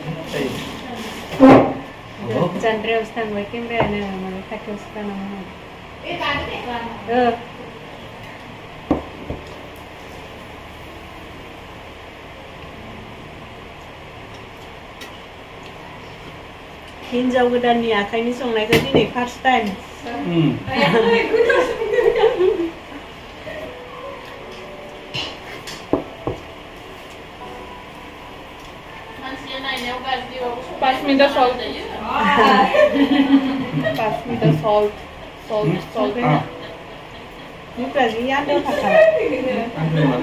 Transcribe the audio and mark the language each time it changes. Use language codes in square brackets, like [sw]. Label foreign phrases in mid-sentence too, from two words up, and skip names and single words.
[brx] जानद्रायावसो थांबाय केमेरायानो माने खाथियावसो थानांगौमोन हिन्जाव गोदाननि आखाइनि संनायखौ दिनै [en] first time Pass me the salt. Pass me the salt. Salt. [id] Ini berarti ada kakak. Ambil mana?